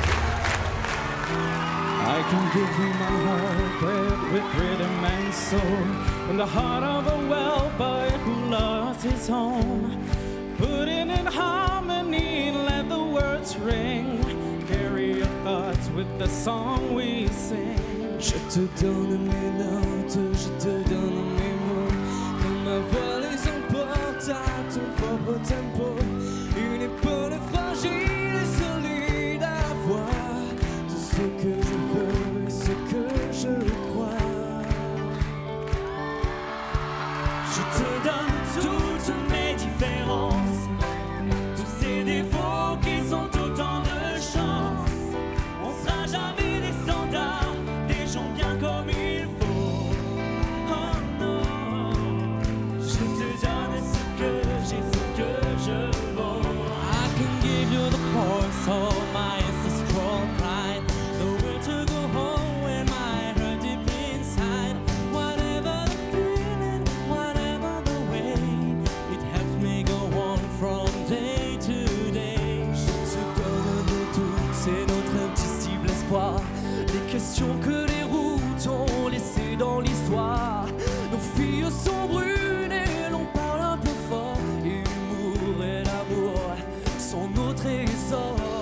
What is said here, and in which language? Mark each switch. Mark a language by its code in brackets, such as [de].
[en] can give you my heart, bred with rhythm and soul, from the heart of a well-boy who lost his home. Put it in harmony, let the words ring. Carry your thoughts with the song we sing. [fr] Je te donne mes notes, je te donne mes mots. Quand ma voix les emporte à ton propre tempo. Une épaule fragile et solide à voir. Tout ce que je veux et ce que je crois. Je te donne toutes mes différences, tous ces défauts qui sont autant de chance. On sera jamais des standards, des gens bien comme il faut. Oh non, je te donne ce que j'ai, ce que je vaux. [en] I can give you the force of my ancestral pride, the will to go home when my heart deep inside. Whatever the feeling, whatever the way, it helps me go on from day to day. [fr] Je te donne nos doutes, c'est notre indicible espoir. Les questions que les routes ont laissées dans l'histoire. Nos filles sont brunes et l'on parle un peu fort. Et l'humour et l'amour sont nos trésors.